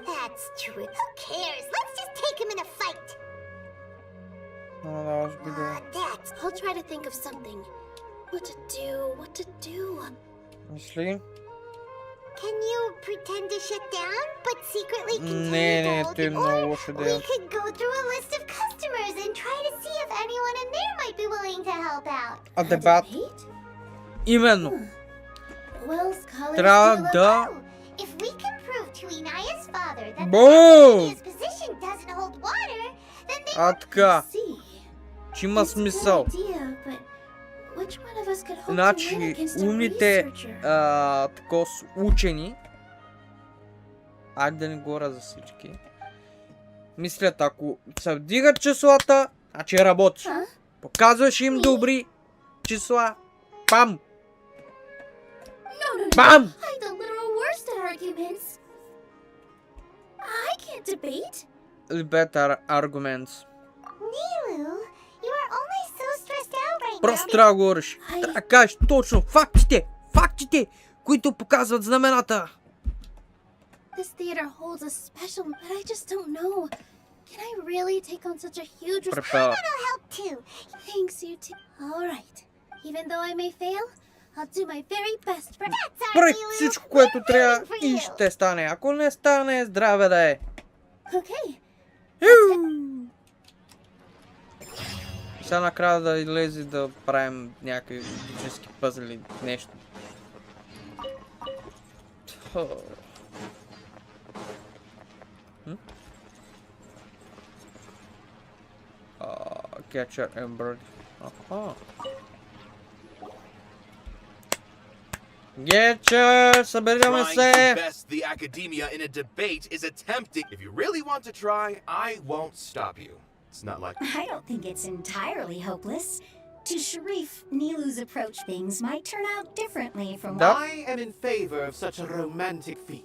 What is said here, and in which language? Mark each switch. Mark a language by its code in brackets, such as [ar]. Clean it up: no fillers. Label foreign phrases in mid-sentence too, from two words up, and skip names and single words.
[en] That's true. Who cares? Let's just take him in a fight. I'll try to think of something. What to do. [bg] Мисли? [en] Can you pretend to shut down, but secretly continue [bg] Не, [en] to [bg] ти е много лоша идея. [en] We could go through a list of customers and try to see if anyone in there might be willing to help out. [bg] А дебат? Именно. Трябва да... [en] If we can prove to Inaya's father that Boom! his position doesn't hold water, then they [bg] А така. Че има смисъл. Значи, умните учени, айде да не говоря за всички, мислят, ако се вдигат числата, значи работи. Показваш им добри числа, пам! Бам! [en] Better arguments. [bg] Просто трябва да говориш. Трябва да кажеш точно фактите, които показват знамената. [en] This theater holds a special, but I just don't know. Can I really take on such a huge responsibility? I'll help too. Thanks, you too. All right. Even though I may fail, I'll do my very best for... [bg] Прави всичко, което трябва и ще стане. Ако не стане, здраве да е. Okay. Сега накрая да излезе да правим някакви физически пъзели, нещо. [en] Catcher and bird. Getcha! [bg] Съберем се! [en] Trying to best the academia in a debate is attempting. If you really want to try, I won't stop you. It's not like... I don't think it's entirely hopeless. To Sharif, Nilu's approach things might turn out differently from what... I am in favor of such a romantic feat.